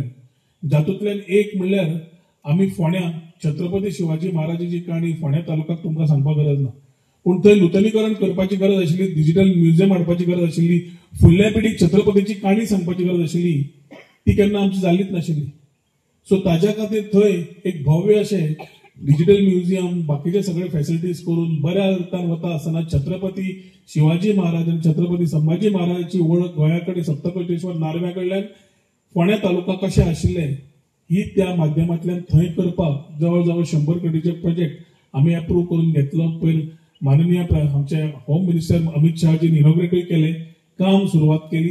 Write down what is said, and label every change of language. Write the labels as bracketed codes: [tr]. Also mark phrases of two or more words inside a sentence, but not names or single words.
[kok] जातूंतल्यान एक म्हणल्यार आमी फोंड्या छत्रपती शिवाजी महाराजाची काणी फोंड्या तालुक्याक तुमकां सांगपाक गरज ना पूण थंय नूतनीकरण करपाची गरज आशिल्ली, [en] digital museum [kok] हाडपाची गरज आशिल्ली, फुडल्या पिढीक छत्रपतीची काणी सांगपाची गरज आशिल्ली, ती केन्ना आमची जाल्लीच नाशिल्ली. सो ताज्या खातीर थंय एक भव्य अशें [en] digital museum [kok] बाकीचे सगळे फॅसिलिटीज करून बऱ्या अर्थान वता आसतना छत्रपती शिवाजी महाराज आणि छत्रपती संभाजी महाराजांची ओळख गोंयाकडे सप्तकोटेश्वर नारव्या कडल्यान फोंड्या तालुका कशें आशिल्ले ही त्या माध्यमांतल्यान थंय करपाक जवळ जवळ 100 कोटीचे प्रोजेक्ट आम्ही अप्रूव्ह करून घेतलो. पयर माननीय आमचे [en] home minister [kok] अमित शहाजीन इनॉग्रेटूय केले, काम सुरुवात केली.